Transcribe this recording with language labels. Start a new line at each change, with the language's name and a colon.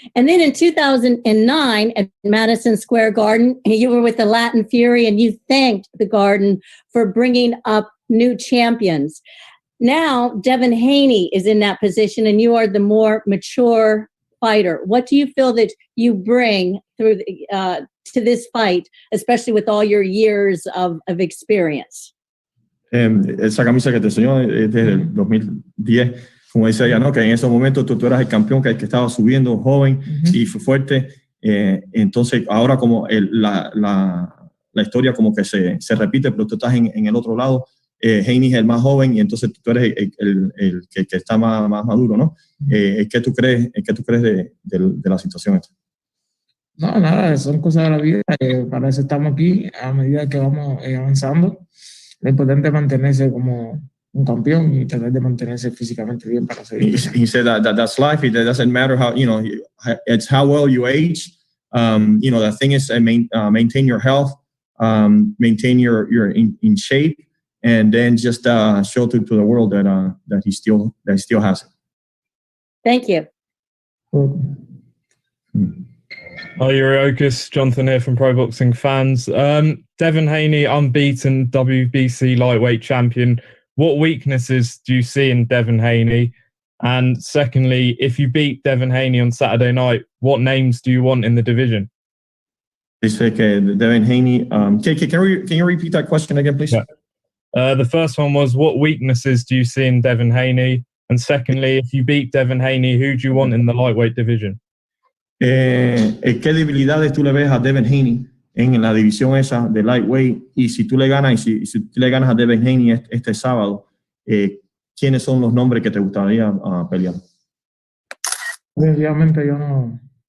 English: And then in 2009 at Madison Square Garden, you were with the Latin Fury and you thanked the Garden for bringing up new champions. Now, Devin Haney is in that position and you are the more mature fighter. What do you feel that you bring through to this fight, especially with all your years of experience?
Spanish: Esa camisa que te enseñó es desde el 2010, como dice ella, ¿no? Que en ese momento tú eras el campeón que estaba subiendo, joven y fuerte. Entonces, ahora como la historia como que se repite, pero tú estás en el otro lado. Haney es el más joven y entonces tú eres el que está más maduro, ¿no? ¿Qué tú crees de la situación esta? No, nada, son cosas de la vida. Para eso estamos aquí. A medida que vamos avanzando, lo importante es mantenerse como un campeón y tratar de mantenerse físicamente bien para seguir.
English: He said that's life. It doesn't matter how, it's how well you age. The thing is maintain your health, maintain your in shape, and then just show to the world that he still has it. Thank you. Hi, Yuriorkis. Jonathan here from Pro Boxing Fans. Devin Haney, unbeaten WBC lightweight champion. What weaknesses do you see in Devin Haney? And secondly, if you beat Devin Haney on Saturday night, what names do you want in the division?
Spanish: Dice que Devin Haney.
English: Can you repeat that question again, please? Yeah. The first one was, what weaknesses do you see in Devin Haney? And secondly, if you beat Devin Haney, who do you want in the lightweight division?
Spanish: ¿Qué debilidades tú le ves a Devin Haney en la división esa de lightweight? Y si tú le ganas a Devin Haney este sábado, ¿quiénes son los nombres que te gustaría pelear? Definitivamente yo no.